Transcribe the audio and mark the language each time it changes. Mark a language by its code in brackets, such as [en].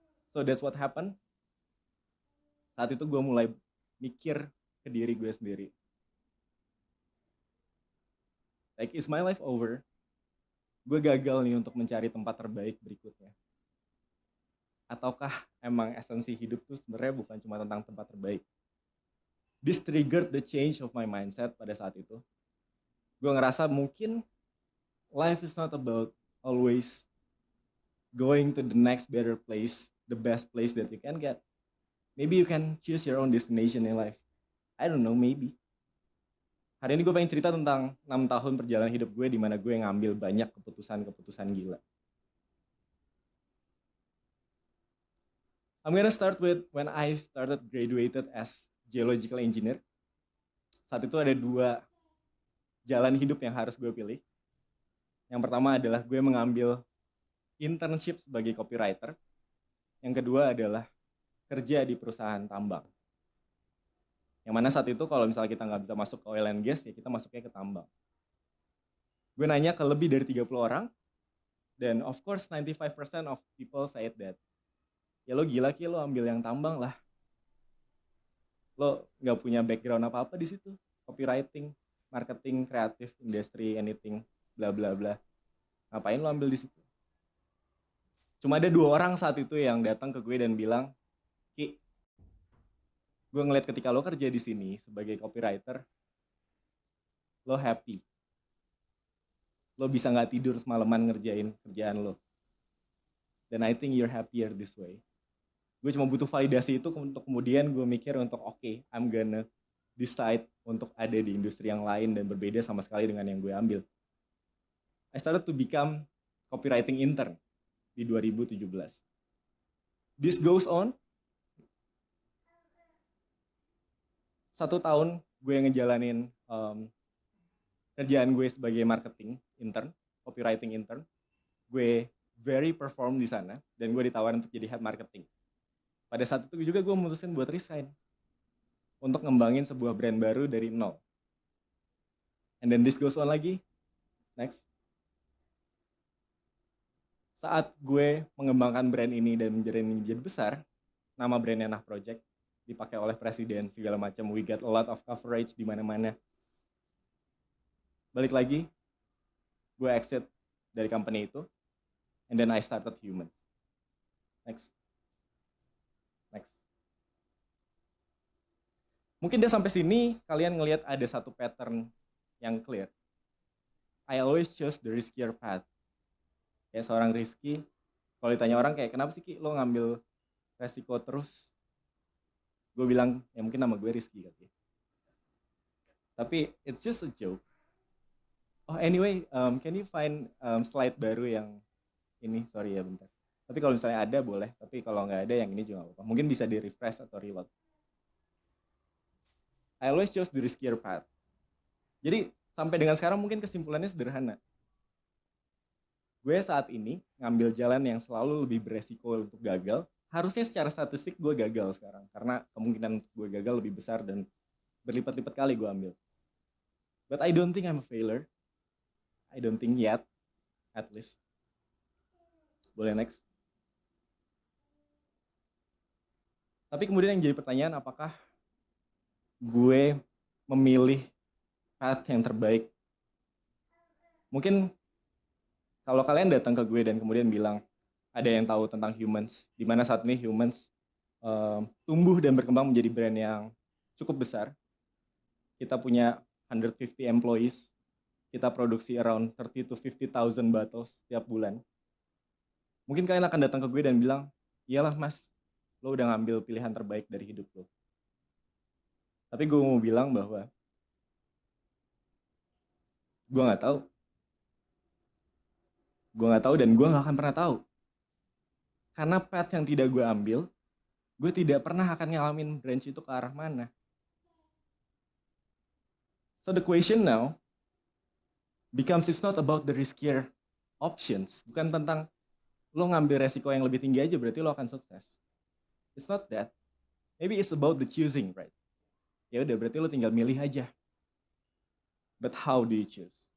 [en] So that's what happened. [id] Saat itu gue mulai mikir ke diri gue sendiri. [en] Like, is my life over? [id] Gue gagal nih untuk mencari tempat terbaik berikutnya. Ataukah emang esensi hidup tuh sebenarnya bukan cuma tentang tempat terbaik? [en] This triggered the change of my mindset [id] pada saat itu. Gue ngerasa mungkin [en] life is not about always going to the next better place, the best place that you can get. Maybe you can choose your own destination in life. I don't know, maybe. [id] Hari ini gue pengen cerita tentang 6 tahun perjalanan hidup gue di mana gue ngambil banyak keputusan-keputusan gila. [en] I'm gonna start with when I started graduated as geological engineer. [id] Saat itu ada 2 jalan hidup yang harus gue pilih. Yang pertama adalah gue mengambil internship sebagai copywriter. Yang kedua adalah kerja di perusahaan tambang. Yang mana saat itu kalau misalnya kita nggak bisa masuk ke oil and gas, ya kita masuknya ke tambang. Gue nanya ke lebih dari 30 orang, dan [en] of course 95% of people said that, [id] ya lo gila Ki, lo ambil yang tambang lah. Lo nggak punya background apa-apa di situ. Copywriting, marketing, kreatif, industri, anything, bla bla bla. Ngapain lo ambil di situ? Cuma ada 2 orang saat itu yang datang ke gue dan bilang, Ki, gue ngeliat ketika lo kerja di sini sebagai copywriter, lo happy. Lo bisa nggak tidur semalaman ngerjain kerjaan lo. [en] Dan I think you're happier this way. [id] Gue cuma butuh validasi itu untuk kemudian gue mikir untuk [en] okay, I'm gonna decide [id] untuk ada di industri yang lain dan berbeda sama sekali dengan yang gue ambil. [en] I started to become copywriting intern di 2017. This goes on. [id] 1 tahun gue ngejalanin kerjaan gue sebagai marketing intern, copywriting intern. Gue very perform di sana dan gue ditawarin untuk jadi head marketing. Pada saat itu juga gue memutuskan buat resign untuk ngembangin sebuah brand baru dari nol. [en] And then this goes on [id] lagi. Next. Saat gue mengembangkan brand ini dan menjadi besar, nama brandnya Nah Project dipakai oleh presiden segala macam. [en] We get a lot of coverage [id] di mana-mana. Balik lagi, gue exit dari company itu. [en] And then I started humans. Next. [id] Mungkin dia sampai sini kalian ngelihat ada satu pattern yang clear. [en] I always choose the riskier path. [id] Kayak seorang Rizky, kalau ditanya orang kayak kenapa sih Ki lo ngambil resiko terus? Gue bilang ya mungkin nama gue Rizky katanya. Tapi [en] it's just a joke. Oh anyway, can you find slide baru yang ini? Sorry [id] ya bentar. Tapi kalau misalnya ada boleh. Tapi kalau nggak ada yang ini juga nggak apa-apa. Mungkin bisa di refresh atau reload. [en] I always choose the riskier path. [id] Jadi sampai dengan sekarang mungkin kesimpulannya sederhana. Gue saat ini ngambil jalan yang selalu lebih beresiko untuk gagal. Harusnya secara statistik gue gagal sekarang. Karena kemungkinan gue gagal lebih besar dan berlipat-lipat kali gue ambil. [en] But I don't think I'm a failure. I don't think yet, at least. [id] Boleh next. Tapi kemudian yang jadi pertanyaan, apakah gue memilih path yang terbaik? Mungkin kalau kalian datang ke gue dan kemudian bilang, ada yang tahu tentang humans, di mana saat ini humans tumbuh dan berkembang menjadi brand yang cukup besar. Kita punya 150 employees, kita produksi [en] around 30 to 50,000 bottles [id] setiap bulan. Mungkin kalian akan datang ke gue dan bilang, iyalah mas, lo udah ngambil pilihan terbaik dari hidup lo. Tapi gue mau bilang bahwa gue nggak tahu. Gue nggak tahu dan gue nggak akan pernah tahu. Karena path yang tidak gue ambil, gue tidak pernah akan ngalamin branch itu ke arah mana. [en] So the question now becomes it's not about the riskier options. [id] Bukan tentang lo ngambil resiko yang lebih tinggi aja berarti lo akan sukses. [en] It's not that. Maybe it's about the choosing, right? [id] Ya udah berarti lo tinggal milih aja. [en] But how do you choose?